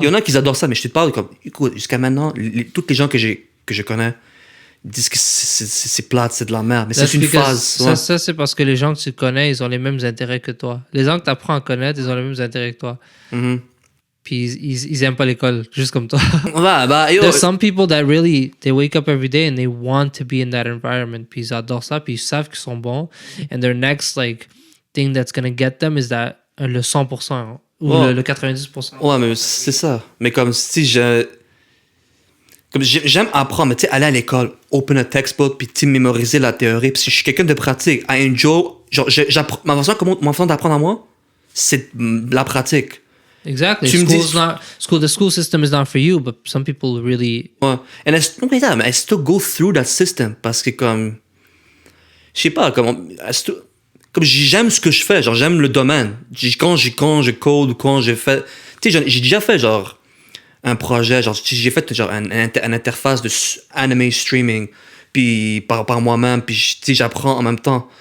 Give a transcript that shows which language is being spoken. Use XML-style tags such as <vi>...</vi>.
<fr>Il y en a qui adorent ça, mais je te parle comme, écoute, jusqu'à maintenant, toutes les gens que je connais disent que c'est plate, c'est de la merde. Mais c'est une phase. Ça, c'est parce que les gens que tu connais, ils ont les mêmes intérêts que toi. Les gens que tu apprends à connaître, ils ont les mêmes intérêts que toi. Mm-hmm. Puis ils aiment pas l'école, juste comme toi. Ouais, bah, yo.</fr> <en>There's some people that really, they wake up every day and they want to be in that environment.</en> <fr>Puis ils adorent ça, puis ils savent qu'ils sont bons.</fr> <en>And their next, like, thing that's gonna get them is that</en> <fr>le 100% ou le 90%. Ouais, mais c'est ça. Mais comme si j'aime apprendre, mais tu sais, aller à l'école,</fr> <en>open a textbook,</en> <fr>puis tu mémoriser la théorie. Puis si je suis quelqu'un de pratique,</fr> <en>I enjoy.</en> <fr>Genre, ma façon d'apprendre à moi, c'est la pratique.</fr> <en>Exactly.</en> <fr>Tu me dis...</fr> <en>The school system is not for you, but some people really... Ouais. And I still go through that system,</en> <fr>parce que comme... Je sais pas, comme j'aime ce que je fais, genre j'aime le domaine. Quand je code ou quand je fais... Tu sais, j'ai déjà fait genre un projet, genre j'ai fait genre une interface de anime streaming, puis par moi-même, puis tu sais, j'apprends en même temps.</fr>